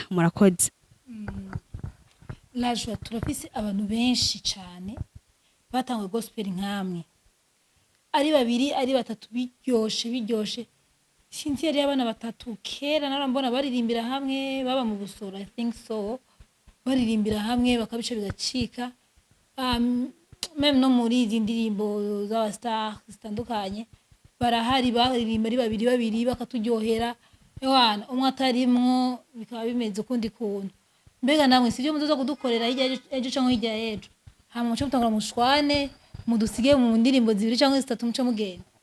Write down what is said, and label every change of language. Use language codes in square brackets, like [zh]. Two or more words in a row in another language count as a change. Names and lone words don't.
[rn] Murakoze. Lajwa turafise abantu benshi cyane batangwe gospel nkamwe ari babiri ari batatu biryoshe sinzi yari abana batatu kera narambona baririmbira hamwe baba mu Busoro [en] I think so [rn] baririmbira hamwe bakabica bigacika même no muri izi ndirimbo z'aba star zitandukanye barahari baririmba ari babiri bakatujyohera ewana umwe atarimwo bikaba bimeze ukundi kuntu mbega namwe sivyo muzoza kudukorera hirya ejo canke hirya y'ejo hama muce mutangura mushwane mudusige mu ndirimbo zibiri canke zitatu muce mugenda